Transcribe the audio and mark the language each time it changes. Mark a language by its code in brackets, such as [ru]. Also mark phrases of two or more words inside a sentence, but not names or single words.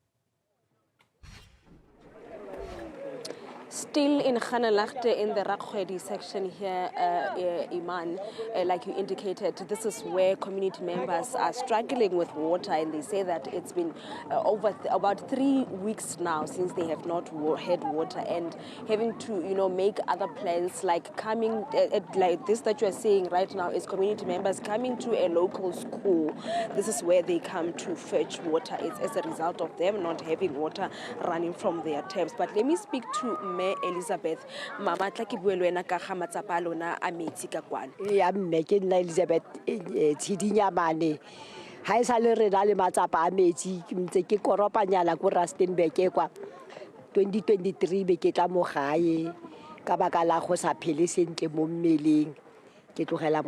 [en] Still in Khanalachte in the Rakhwedi section here, Iman, like you indicated, this is where community members are struggling with water, and they say that it's been over about 3 weeks now since they have not had water, and having to, make other plans like coming, like this that you are seeing right now is community members coming to a local school. This is where they come to fetch water. It's as a result of them not having water running from their taps. But let me speak to Elizabeth, [tn] Mama tla ke buelwe na ka ga matsapa lona a metsi ka kwano. Ya mme ke nna Elizabeth Tshidinyamane. Ha e sale re na le matsapa a metsi ntse ke koropanyana go Rustenburg kwa 2023 be ke tla mo gae ka baka la go sa phele sentle mo mmeleng ke tlogela